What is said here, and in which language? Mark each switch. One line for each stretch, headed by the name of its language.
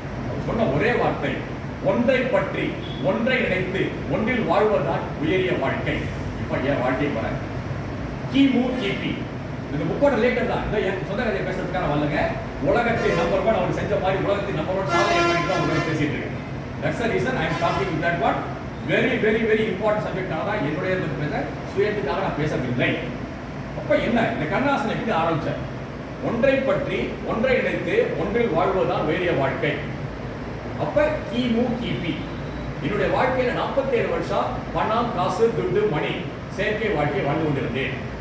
Tamil: அவர் சொன்ன ஒரே வார்த்தை, ஒன்றை பற்றி ஒன்றை நினைத்து ஒன்றில் வாழ்வதுதான் உயரிய வாழ்க்கை. இப்ப என் வாழ்க்கை போறேன். கிமு கிபி இந்த புக்கோட ரிலேட்டட் தான். இந்த என் சொந்த கதையை பேசுறதுக்கான வரலங்க. உலகத்தின் நம்பர் 1 அவர் செஞ்ச மாதிரி உலகத்தின் நம்பர் 1 சாதனை பண்ணிட்டு தான் உங்களுக்கு பேசிட்டு இருக்கேன்.
English: That's the reason I am talking with that one. Very very very important subject.
Tamil: தான் என்னுடைய சுயத்துக்காக நான் பேசவில்லை. அப்ப என்ன இந்த கண்ணதாசன் எப்படி ஆரம்பிச்சார்? ஒன்றை பற்றி ஒன்றை நினைத்து ஒன்றில் வாழ்வதுதான் உயரிய வாழ்க்கை. அப்ப கிமு கிபி என்னுடைய வாழ்க்கையில 47 வருஷம் பணம் காசு துட்டு மணி செயற்கை வாழ்க்கை வாழ்ந்து கொண்டிருந்தேன்.